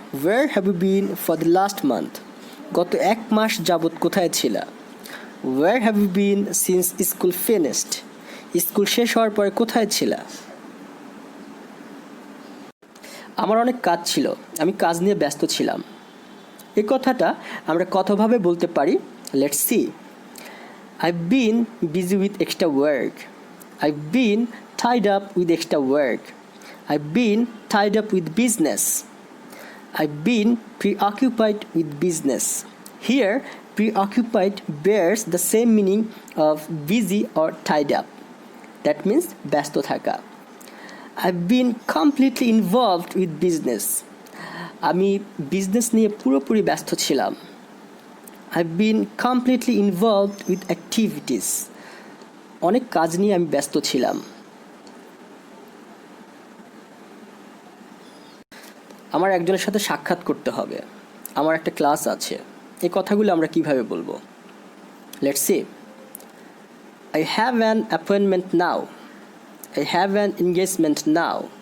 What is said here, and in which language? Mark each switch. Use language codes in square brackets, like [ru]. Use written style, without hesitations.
[en] Where have you been for the last month? [bn] গত এক মাস যাবৎ কোথায় ছিলা? [en] Where have you been since school finished? [bn] School শেষ হওয়ার পরে কোথায় ছিলা? আমার অনেক কাজ ছিল, আমি কাজ নিয়ে ব্যস্ত ছিলাম। এই কথাটা আমরা কতভাবে বলতে পারি? [en] Let's see. I've been busy with extra work. I've been tied up with extra work. I've been tied up with business. I've been preoccupied with business. Here, preoccupied bears the same meaning of busy or tied up. That means [bn] ব্যস্ত থাকা। [en] I've been completely involved with business. [bn] আমি business নিয়ে পুরোপুরি ব্যস্ত ছিলাম। [en] I've been completely involved with activities. [bn] অনেক কাজ নিয়ে আমি ব্যস্ত ছিলাম। আমার একজনের সাথে সাক্ষাৎ করতে হবে, আমার একটা ক্লাস আছে। এই কথাগুলো আমরা কিভাবে বলবো? [en] Let's see. I have an appointment now. I have an engagement now.